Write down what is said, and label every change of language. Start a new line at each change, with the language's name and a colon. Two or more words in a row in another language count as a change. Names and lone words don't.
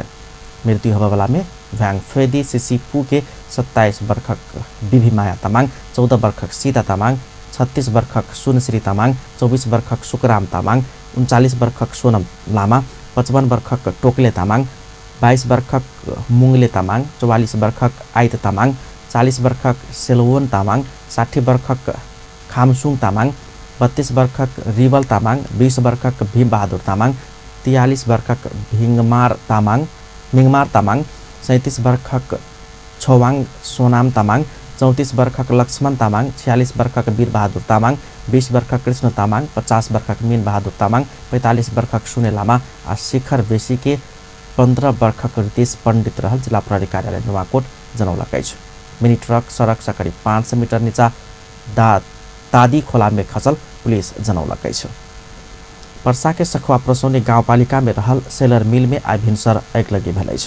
Maithili: मृत्यु होबा में भ्याङ फेदी सिसिपू के 27 वर्षक बिभी माया तामाङ, 14 वर्षक सीता तामाङ, 36 वर्षक सुनश्री तामाङ, 24 वर्षक सुकराम तामाङ, 39 वर्षक सोनम लामा, 55 वर्षक टोकले तामाङ, 22 वर्षक मुङले तामाङ, 44 वर्षक आइत तामाङ, 40 वर्षक सेलवोन तामाङ, 60 वर्षक खामसुङ तामाङ, 32 वर्षक रिवल तामाङ, 20 वर्षक भीमबहादुर तामाङ, 43 वर्षक मिङमार तामाङ, 37 वर्षक छोवाङ सोनाम तामाङ, 34 वर्षक लक्ष्मण तामाङ, 46 वर्षक वीरबहादुर तामाङ, 20 वर्षक कृष्ण तामाङ, 50 वर्षक मीन बहादुर तामाङ, 45 वर्षक सुने लामा आ शिखर बेसी के 15 वर्षक रितेश पण्डित रहल। जिला प्रहरी कार्यालय नुवाकोट जनौलकै छ। मिनी ट्रक सड़क से करीब 500 मीटर नीचा तादी खोला में खसल, पुलिस जनौलकै छ। पर्सा के सखुआ प्रसौनी गाउँपालिका में रहल सेलर मिल में आइ भिनसर आगलगी भेल छ।